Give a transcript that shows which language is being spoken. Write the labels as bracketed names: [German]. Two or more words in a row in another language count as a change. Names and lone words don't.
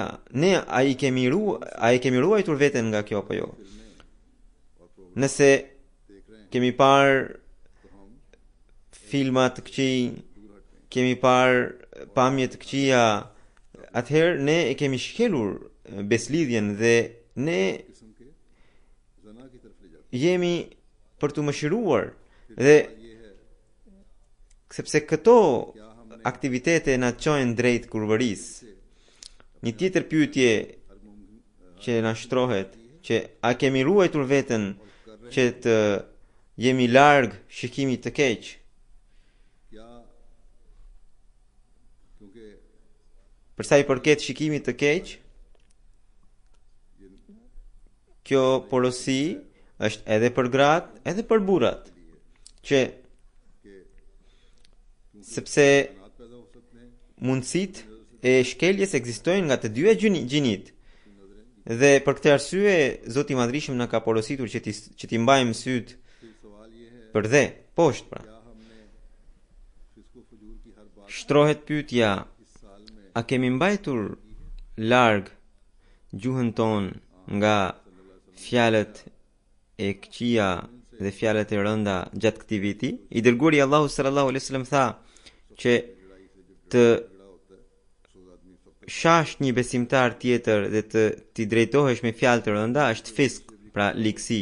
[Albanian] Ne a i kemi ruajtur veten nga kjo apo jo? Nëse kemi parë filma të këqij, kemi parë pamje të këqija, atëherë ne e kemi shkelur beslidhjen dhe ne [Urdu] قسم کے زنا کی طرف لے جاتے [Albanian] jemi për të mëshiruar dhe [Urdu] ہیں۔ یہ ہے [Albanian] sepse këto aktivitete na çojnë drejt kurvërisë. Një tjetër pyetje që na shtrohet, që a kemi ruajtur veten që të jemi larg shikimit të keq? [Urdu] کیا کیونکہ [Albanian] Për sa i përket shikimit të keq, kjo porosi është edhe për gratë, edhe për burrat, që sepse [Urdu] حالات پیدا ہو سکتے ہیں [Albanian] mundësitë e shkeljes ekzistojnë nga të dyja gjinit. Dhe për këtë arsye Zoti i Madhërisëm na ka porositur që ti mbajmë syt [Urdu] پھر سوال یہ ہے [Albanian] për dhe, poshtë pra. [Urdu] کیا ہم نے فسقو فجور کی ہر بات [Albanian] Shtrohet pyetja, [Urdu] اس سال میں [Albanian] a kemi mbajtur larg gjuhën tonë nga fjalët e këqija dhe fjalët e rënda gjatë këtij viti? I dërguari Allahu [Arabic] صلى الله عليه وسلم [Albanian] tha që të shash një besimtar tjetër dhe ti drejtohesh me fjalë të rënda është fisk, pra ligësi.